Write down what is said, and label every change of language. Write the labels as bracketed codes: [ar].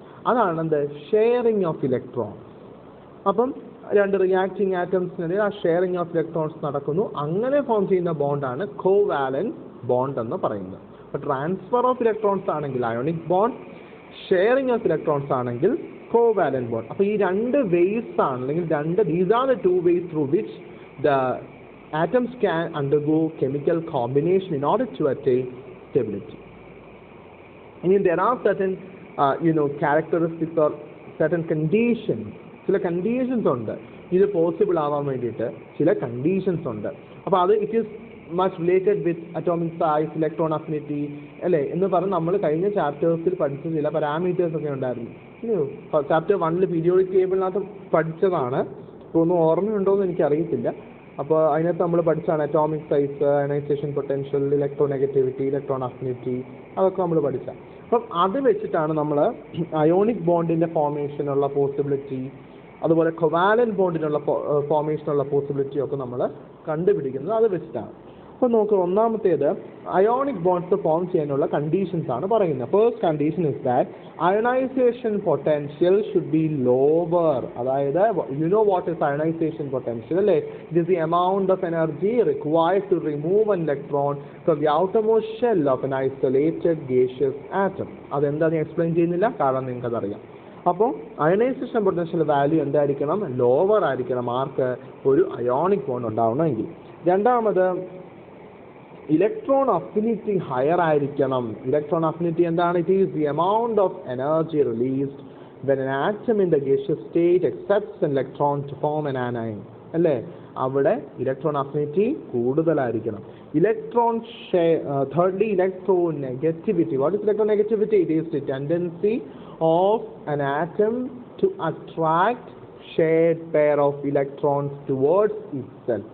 [ml] അതാണ് എന്ത്, sharing of electron. അപ്പം 2 റിയാക്ടിങ് ആറ്റംസിനിടയിൽ ആ ഷെയറിങ് ഓഫ് ഇലക്ട്രോൺസ് നടക്കുന്നു. അങ്ങനെ ഫോം ചെയ്യുന്ന ബോണ്ടാണ് കോവാലന്റ് ബോണ്ട് എന്ന് പറയുന്നത്. അപ്പോൾ ട്രാൻസ്ഫർ ഓഫ് ഇലക്ട്രോൺസ് ആണെങ്കിൽ ionic bond, sharing of electrons ആണെങ്കിൽ കോവാലന്റ് ബോണ്ട്. അപ്പോൾ ഈ 2 വേസ് ആണ്, അല്ലെങ്കിൽ [en] These are the 2 ways through which the atoms can undergo chemical combination in order to attain stability. And there are certain characteristics or certain conditions. [ml] ചില conditions ഉണ്ട് ഇത് possible ആവാൻ വേണ്ടിയിട്ട്, ചില കണ്ടീഷൻസ് ഉണ്ട്. അപ്പോൾ അത് [en] it is much related with [ml] atomic size, electron affinity അല്ലേ എന്ന് പറഞ്ഞ് നമ്മൾ കഴിഞ്ഞ ചാപ്റ്റേഴ്സിൽ പഠിച്ച ചില പാരാമീറ്റേഴ്സ് ഒക്കെ ഉണ്ടായിരുന്നു. ചാപ്റ്റർ 1 പീരിയോഡിക് ടേബിളിനകത്ത് പഠിച്ചതാണ്. ഇപ്പോൾ ഒന്നും ഓർമ്മയുണ്ടോയെന്ന് എനിക്കറിയത്തില്ല. അപ്പോൾ അതിനകത്ത് നമ്മൾ പഠിച്ചാണ് atomic size, ionisation potential, electro negativity, electron affinity, അതൊക്കെ നമ്മൾ പഠിച്ച. അപ്പം അത് വെച്ചിട്ടാണ് നമ്മൾ അയോണിക് ബോണ്ടിൻ്റെ ഫോർമേഷനുള്ള പോസിബിലിറ്റി, അതുപോലെ കൊവാലന്റ് ബോണ്ടിനുള്ള ഫോർമേഷനുള്ള പോസിബിലിറ്റി ഒക്കെ നമ്മൾ കണ്ടുപിടിക്കുന്നത് അത് വെച്ചിട്ടാണ്. അപ്പോൾ നോക്കുക, ഒന്നാമത്തേത് അയോണിക് ബോണ്ട്സ് ഫോം ചെയ്യാനുള്ള കണ്ടീഷൻസ് ആണ് പറയുന്നത്. [en] First condition is that ionisation potential should be lower. [ml] അതായത് [en] you know what is ionisation potential [ml] അല്ലേ? [en] It is the amount of energy required to remove an electron from the outermost shell of an isolated gaseous atom. [ml] അതെന്താ ഞാൻ explain ചെയ്യുന്നില്ല, കാരണം നിങ്ങൾക്ക് അതറിയാം. അപ്പോൾ ionisation potential value എന്തായിരിക്കണം? ലോവർ ആയിരിക്കണം. ആർക്ക്? ഒരു അയോണിക് ബോണ്ട് ഉണ്ടാവണമെങ്കിൽ. രണ്ടാമത് ഇലക്ട്രോൺ അഫിനിറ്റി ഹയർ ആയിരിക്കണം. ഇലക്ട്രോൺ അഫിനിറ്റി എന്താണ്? [en] It is the amount of energy released when an atom in the gaseous state accepts an electron to form an anion. [ml] അല്ലേ? അവിടെ electron affinity കൂടുതലായിരിക്കണം. [en] Electron thirdly, electronegativity. What is electronegativity? It is the tendency of an atom to attract shared pair of electrons towards itself.